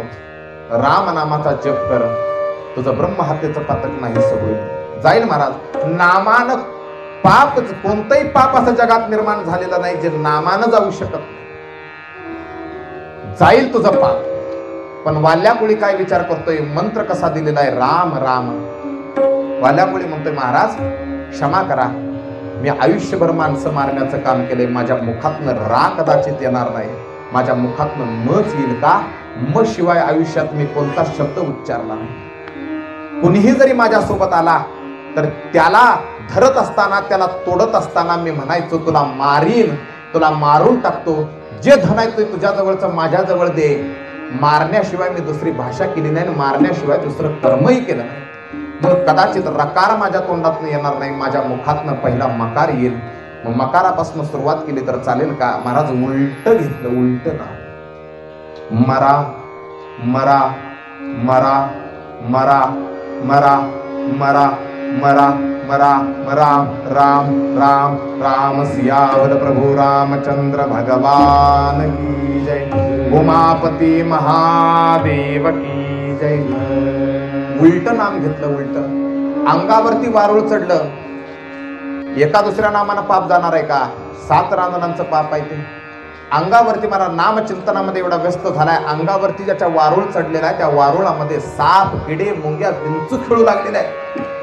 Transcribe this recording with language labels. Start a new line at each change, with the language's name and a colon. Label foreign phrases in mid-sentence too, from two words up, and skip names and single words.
Marathi: राम नामाचा जप कर, तुझं ब्रह्महत्येचं पातक नाहीसं होईल. जाईल महाराज. नामानं पाप, कोणतंही पाप असं जगात निर्माण झालेलं नाही जे नामानं जाऊ शकत नाही. जाईल तुझं पाप. पण वाल्याकुळी काय विचार करतोय? मंत्र कसा दिलेला आहे? राम राम. वाल्याकुळी म्हणतोय महाराज क्षमा करा, मी आयुष्यभर माणसं मारण्याचं काम केलंय. माझ्या मुखातनं रा कदाचित येणार नाही, माझ्या मुखातनं मच येईल का? म शिवाय आयुष्यात मी कोणता शब्द उच्चारला नाही. कुणीही जरी माझ्या सोबत आला तर त्याला धरत असताना, त्याला तोडत असताना मी म्हणायचो तुला मारीन, तुला मारून टाकतो. जे धन आहे ते तुझ्या जवळचं माझ्या जवळ दे. मारण्याशिवाय मी दुसरी भाषा केली नाही, मारण्याशिवाय दुसरं कर्मही केलं नाही. म्हणून कदाचित रकार माझ्या तोंडातनं येणार नाही, माझ्या मुखातनं पहिला मकार येईल. मग मकारापासून सुरुवात केली तर चालेल का? महाराज उलट घेतलं. उलट ना, मरा मरा मरा मरा मरा मरा मरा मरा मरा राम राम राम.
Hindi: सियावर प्रभु रामचंद्र भगवान की जय. उमापती महादेव की जय.
Marathi: उलट नाम घेतलं. उलट अंगावरती वारुळ चढलं. एका दुसऱ्या नामानं पाप जाणार आहे का? 7 रांजणांचं पाप आहे ते. अंगावरती मला नामचिंतनामध्ये एवढा व्यस्त झालाय, अंगावरती ज्याच्या वारुळ चढलेला आहे त्या वारुळामध्ये साप, किडे, मुंग्या विंचू खेळू लागलेले आहे.